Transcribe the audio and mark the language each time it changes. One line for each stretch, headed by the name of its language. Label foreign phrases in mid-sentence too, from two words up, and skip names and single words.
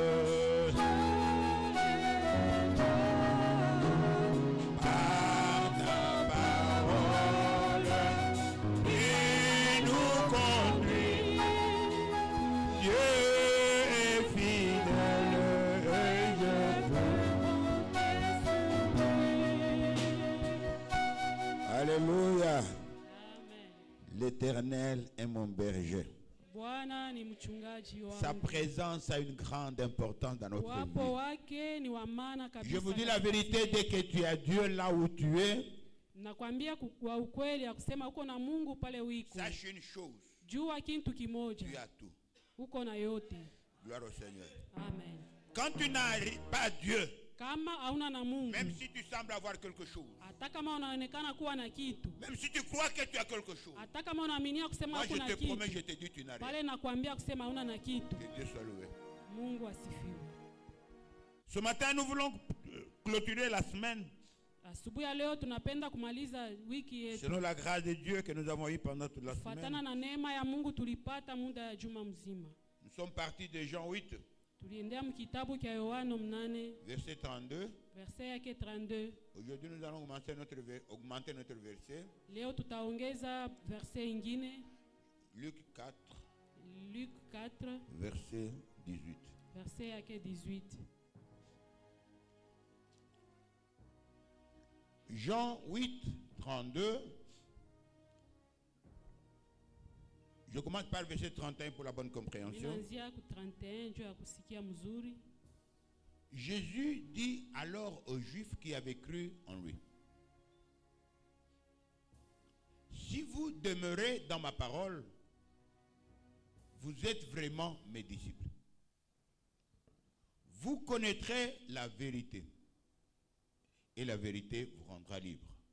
French: Par ta parole, il nous conduit. Dieu est fidèle et je peux. Alléluia. Amen. L'Éternel est mon berger.
Swahili: Bwana ni mchungaji wangu.
French: Sa présence a une grande importance dans notre
Swahili: Wapo
French: vie.
Swahili: wake ni wa maana kabisa.
French: Je vous dis la vérité, dès que tu as Dieu là où tu es,
Swahili: Nakwambia kwa ukweli ya kusema uko na Mungu pale wiko.
French: sache une chose,
Swahili: Jua kitu
French: tu
Swahili: kimoja.
French: as tout.
Swahili: Uko na yote.
French: Gloire au Seigneur. Amen. Quand tu n'as pas Dieu,
Swahili: Kama hauna na Mungu,
French: même si tu sembles avoir quelque chose,
Swahili: hata kama unaonekana kuwa na kitu,
French: même si tu crois que tu as quelque chose,
Swahili: hata kama unaaminia kusema
French: moi je
Swahili: kuna
French: te promets,
Swahili: kitu,
French: je te dis, tu n'as rien.
Swahili: pale nakwambia kusema hauna na kitu.
French: Que Dieu soit loué.
Swahili: Mungu asifiwe.
French: Ce matin, nous voulons clôturer la semaine
Swahili: Asubuhi ya leo tunapenda kumaliza wiki yetu.
French: selon la grâce de Dieu que nous avons eue pendant toute la
Swahili: Fatana
French: semaine.
Swahili: na neema ya Mungu tulipata muda ya juma mzima.
French: Nous sommes partis de Jean 8,
Swahili: Tuliendea mkitabu cha Yohana 8
French: verset 32.
Swahili: verset yake 32.
French: Aujourd'hui, nous allons augmenter notre verset.
Swahili: Leo tutaongeza verset ingine,
French: Luc 4,
Swahili: Luc 4
French: verset 18.
Swahili: verset yake 18.
French: Jean 8, 32. Je commence par le verset 31 pour la bonne compréhension.
Swahili: Minaanzia ku 31 juu ya kusikia mzuri.
French: Jésus dit alors aux Juifs qui avaient cru en lui: si vous demeurez dans ma parole, vous êtes vraiment mes disciples. Vous connaîtrez la vérité, et la vérité vous rendra libre.